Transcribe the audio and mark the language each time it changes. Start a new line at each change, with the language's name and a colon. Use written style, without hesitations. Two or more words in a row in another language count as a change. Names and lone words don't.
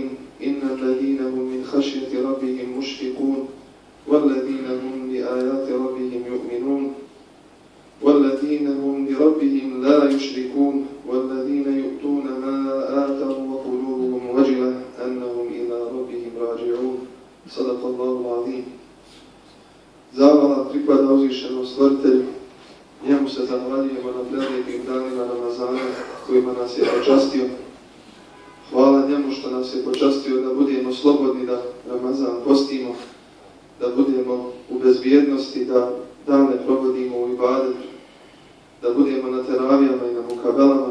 Arabic: إن الذين هم من خشية ربهم مشفقون والذين هم بآيات ربهم يؤمنون والذين هم بربهم لا يشركون والذين يؤتون ما آتوا وقلوبهم وجلة أنهم إلى ربهم راجعون. صدق الله العظيم.
Bosnian: Zahvala pripada uzvišenom stvoritelju. Njemu se zahvaljujemo na prelijepim danima Ramazana kojima nas je počastio. Hvala njemu što nas je počastio da budemo slobodni, da Ramazan postimo, da budemo u bezbjednosti, da dane provodimo u ibadetu, da budemo na teravijama i na mukabelama.